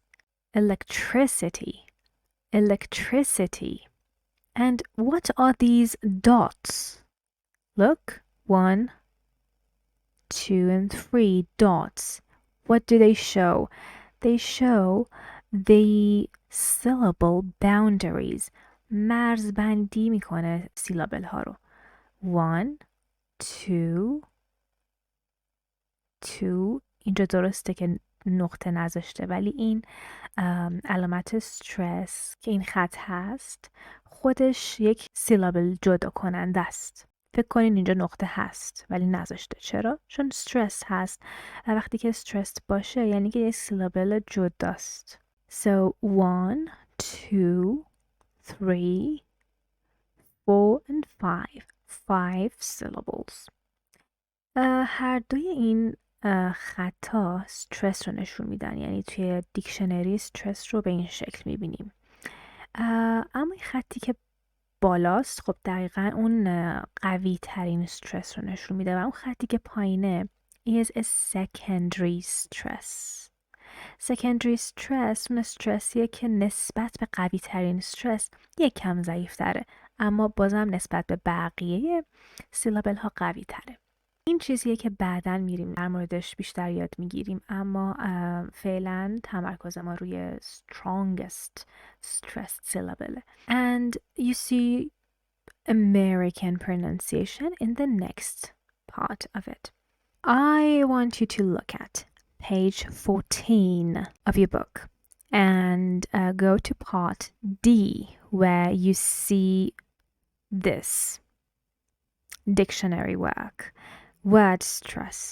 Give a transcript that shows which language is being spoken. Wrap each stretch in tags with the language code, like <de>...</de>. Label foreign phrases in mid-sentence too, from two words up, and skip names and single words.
<en>Electricity, electricity. And what are these dots? Look, 1, 2, and 3 dots. What do they show? They show the syllable boundaries.</en> <fa>مرزبندی میکنه سیلابل ها رو. 1 2 اینجا درسته که نقطه نذاشته، ولی این علامت استرس که این خط هست خودش یک سیلابل جدا کننده است. فکر کنین اینجا نقطه هست ولی نذاشته. چرا؟ چون استرس هست. وقتی که استرس باشه یعنی که یک سیلابل جداست.</fa> <en>So 1 2 3 4 and 5 syllables.</en> <fa>هر دوی این خطا استرس رو نشون میدن، یعنی توی دیکشنری استرس رو به این شکل میبینیم. اما این خطی که بالاست خب دقیقا اون قوی ترین استرس رو نشون میده و اون خطی که پایینه</fa> <en>is a secondary stress. secondary stress</en> <fa>اون استرسیه که نسبت به قوی ترین استرس یک کم ضعیف تره، اما بازم نسبت به بقیه سیلابل ها قوی تره. این چیزیه که بعداً میریم در موردش بیشتر یاد میگیریم، اما فعلا تمرکز ما روی</fa> <en>strongest stressed syllable. And you see American pronunciation in the next part of it. I want you to look at page 14 of your book. and go to part D where you see this dictionary work, word stress.</en>